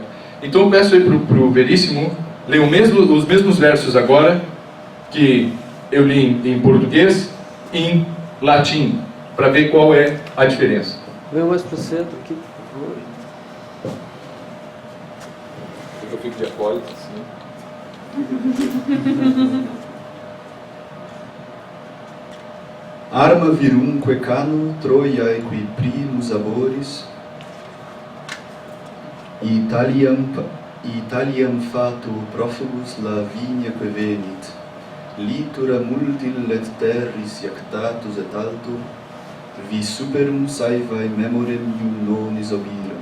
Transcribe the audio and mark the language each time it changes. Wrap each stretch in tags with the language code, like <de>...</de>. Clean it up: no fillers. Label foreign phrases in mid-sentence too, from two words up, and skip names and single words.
<pt>Então eu peço aí para o Veríssimo ler os mesmos versos agora que eu li em português e em latim, para ver qual é a diferença. Vem mais para o centro aqui, por favor. Eu fico de acólito, assim.</pt> <la>Arma virumque cano, Troiae qui primus aboris, Italiam fato profugus Lavinia que venit, litura multil et terris iactatus et alto, vi superum saevae memorem iunonis obiram.</la>